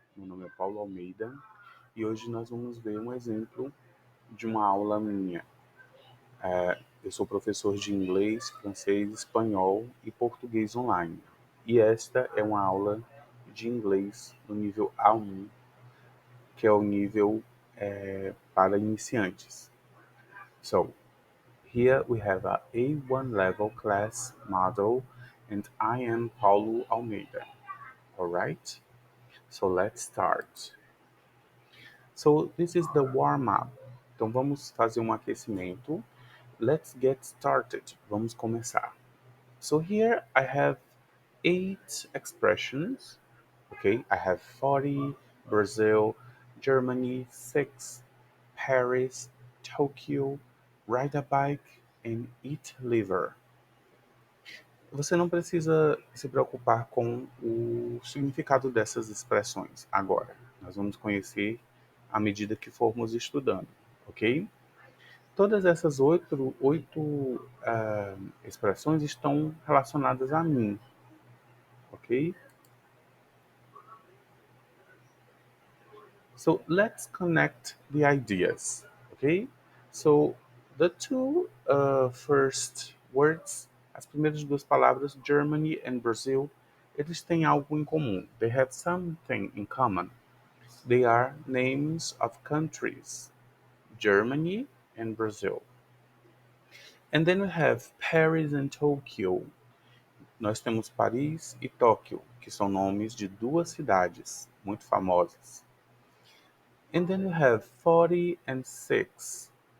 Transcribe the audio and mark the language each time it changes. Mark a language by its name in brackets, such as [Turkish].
[Portuguese] Meu nome é Paulo Almeida e hoje nós vamos ver um exemplo de uma aula minha. Eu sou professor de inglês, francês, espanhol e português online. E esta é uma aula de inglês no nível A1, que é o nível para iniciantes. [English] So, here we have a A1 level class model and I am Paulo Almeida. Alright? So let's start. So this is the warm-up. [Portuguese] Então vamos fazer um aquecimento. [English] Let's get started. [Portuguese] Vamos começar. [English] So here I have 8 expressions. Okay, I have 40, Brazil, Germany, 6, Paris, Tokyo, ride a bike, and eat liver. [Portuguese] Você não precisa se preocupar com o significado dessas expressões agora. Nós vamos conhecer à medida que formos estudando, ok? Todas essas oito expressões estão relacionadas a mim, ok? [English] So let's connect the ideas, okay? So the two first words, [Portuguese] as primeiras duas palavras, Germany and Brazil, eles têm algo em comum. [English] They have something in common. They are names of countries, Germany and Brazil. And then we have Paris and Tokyo. [Portuguese] Nós temos Paris e Tóquio, que são nomes de duas cidades muito famosas. [English] And then we have 40 and 6.